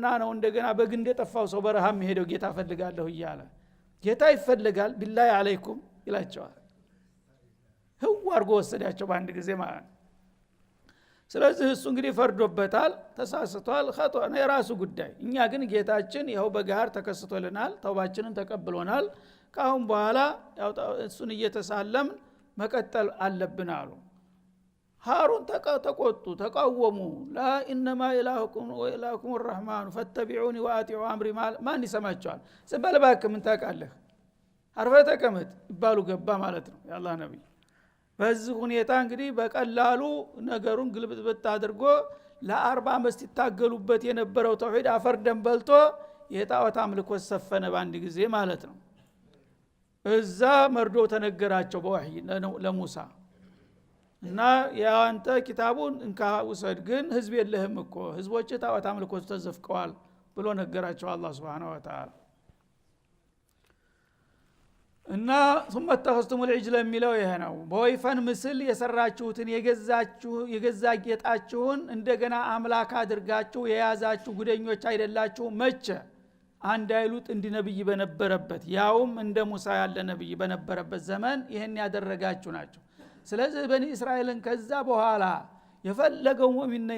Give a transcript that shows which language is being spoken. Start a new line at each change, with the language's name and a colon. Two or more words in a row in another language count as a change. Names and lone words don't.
Amharic: ነው እንደገና በግንድ የጠፋው ሰው በረሃም ሄደው ጌታ ፈልጋለሁ እያለ ጌታ ይፈልጋል
Arabic: بالله عليكم
Amharic: ይላቸዋል ህው አርጎ ወሰዳቸው በአንድ ጊዜ ማለት ስለዚህ እሱ እንግዲህ ፈርዶበታል ተሳስቷል ኸጦ ነው የራሱ ጉዳይ እኛ ግን ጌታችን ይኸው በጋር ተከስቶልናል ተውባችንን ተቀብሎናል ካሁን በኋላ ያው እሱን እየተሳለም መቀጠል አለብን አሉ ሃሩን ተቆጡ ተቃወሙ ላ
Arabic: إنما إلهكم وإلهكم الرحمن فاتبعوني واطيعوا امري
Amharic: ማን ይሰማቸዋል ዘበለባክ ምን ታቃለህ አርፈ ተቀመጥ ይባሉ ገባ ማለት ነው ያላህ ነብይ በዚህ ሁኔታ እንግዲህ በቀላሉ ነገሩን ግልብጥብጥ አድርጎ ለ40 ዓመት ይታገሉበት የነበረው ተውሂድ አፈር ደም በልቶ የጣዖት አምልኮ ሰፈነ ባንድ ጊዜ ማለት ነው እዛ መርዶ ተነገራቸው በወህይ ለሙሳ እና ያንተ ኪታቡን እንካ ውሰድ ግን ህዝብ የለህም እኮ ህዝቦች ጣዖት አምልኮ ተዘፍቀዋል ብሎ ነገራቸው አላህ
Arabic: سبحانه وتعالى
Amharic: እና
Arabic: ثم اتخذتم العجل
Amharic: የሚለው ይሄ ነው በወይፈን ምስል የሰራችሁትን የገዛ ጌጣችሁን እንደገና አምላክ አድርጋችሁ የያዛችሁ ጉደኞች አይደላችሁ መቼ አንድ አይሉት እንደ ነብይ በነበረበት ያውም እንደ ሙሳ ያለ ነብይ በነበረበት ዘመን ይሄን ያደረጋችሁ ናቸው ስለዚህ በኒ እስራኤልን ከዛ በኋላ የፈለገው ሙእሚን ነኝ